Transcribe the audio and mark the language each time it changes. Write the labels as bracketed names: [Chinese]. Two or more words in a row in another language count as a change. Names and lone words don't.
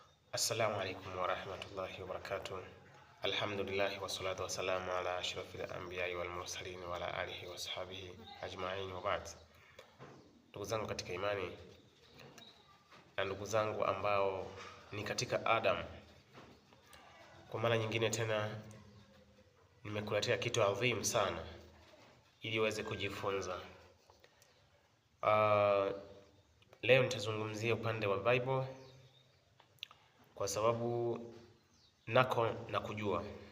[Arabic] السلام عليكم ورحمة الله وبركاته الحمد لله والصلاة والسلام على أشرف الأنبياء والمرسلين وعلى آله وصحبه أجمعين وبعد. [Swahili] Ndugu zangu katika imani na ndugu zangu ambao ni katika Adam, kwa mara nyingine tena nimekuletea kitu adhim sana ili uweze kujifunza. Leo nitazungumzia upande wa Bible kwa sababu nako na kujua.